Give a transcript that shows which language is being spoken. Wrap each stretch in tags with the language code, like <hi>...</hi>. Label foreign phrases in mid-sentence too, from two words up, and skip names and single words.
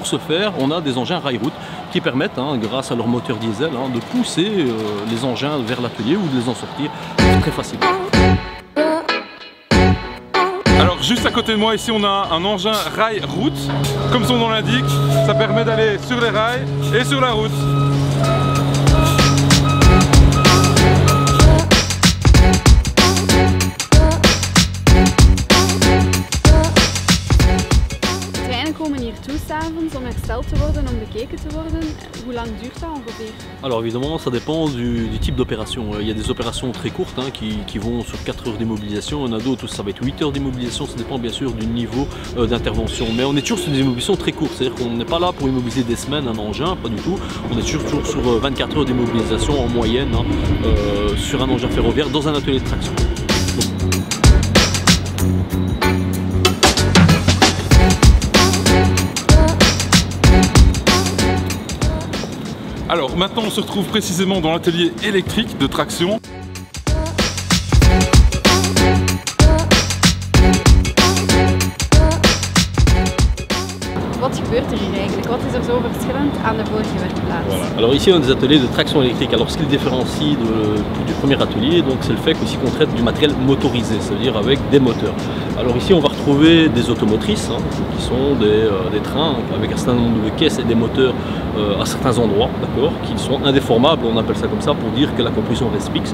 <fr>Alors pour ce faire, on a des engins rail-route qui permettent, grâce à leur moteur diesel, de pousser les engins vers l'atelier ou de les en sortir très facilement. Alors juste à côté de moi ici on a un engin rail route, comme son nom l'indique, ça permet d'aller sur les rails et sur la route.</fr> <nl>Komen hier toe s'avonds om hersteld te worden, om bekeken te worden. Hoe lang duurt dat ongeveer?</nl> <fr>Alors évidemment, ça dépend du type d'opération. Il y a des opérations très courtes qui vont sur 4 heures d'immobilisation. Il y en a d'autres où ça va être 8 heures d'immobilisation. Ça dépend bien sûr du niveau d'intervention. Mais on est toujours sur des immobilisations très courtes. C'est-à-dire qu'on n'est pas là pour immobiliser des semaines un engin, pas du tout. On est toujours sur 24 heures d'immobilisation en moyenne sur un engin ferroviaire dans un atelier de traction. Alors maintenant on se retrouve précisément dans l'atelier électrique de traction.</fr> <nl>Wat gebeurt er hier eigenlijk? Wat is er zo verschillend aan de vorige werkplaats?</nl> <fr>Voilà. Alors ici on a des ateliers de traction électrique. Alors ce qui le différencie du premier atelier, c'est le fait qu'ici on traite du matériel motorisé, c'est-à-dire avec des moteurs. Alors ici on va retrouver des automotrices, qui sont des trains avec un certain nombre de caisses et des moteurs à certains endroits, d'accord, qui sont indéformables, on appelle ça comme ça, pour dire que la compulsion reste fixe.</fr>